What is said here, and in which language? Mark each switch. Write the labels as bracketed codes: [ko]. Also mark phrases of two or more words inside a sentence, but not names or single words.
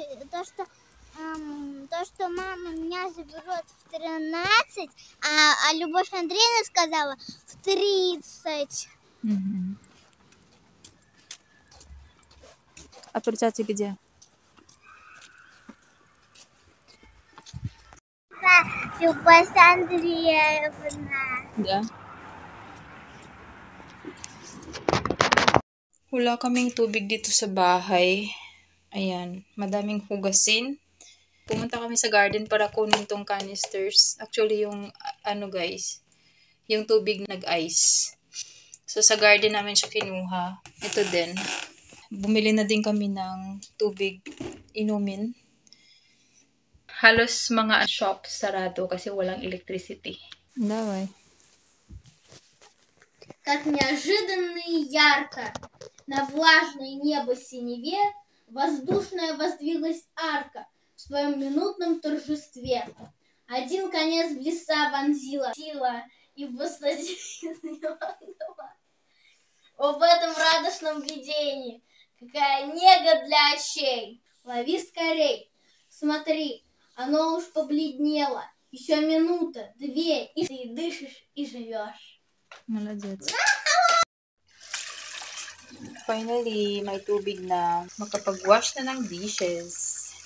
[ru] То, что мама меня заберет в 13, а Любовь Андреевна сказала в 30. Угу. А перчатки где? Любовь Андреевна. Да. [tl] Wala kaming tubig dito sa bahay. Ayan, madaming hugasin. Pumunta kami sa garden para kunin tong canisters. Actually, yung guys, yung tubig nag-ice. So, sa garden namin siya kinuha. Ito din. Bumili na din kami ng tubig inumin. Halos mga shops sarado kasi walang electricity. [ru] Давай. Как неожиданно и ярко на влажное небо синеве воздушная воздвиглась арка в своем минутном торжестве. Один конец в леса вонзила сила и посадила. Об этом радостном видении, какая нега для очей. Лови скорей, смотри, оно уж побледнело. Еще минута, 2, и ты дышишь и живешь. Молодец. [tl] Finally, may tubig na. Makapag-wash na ng dishes.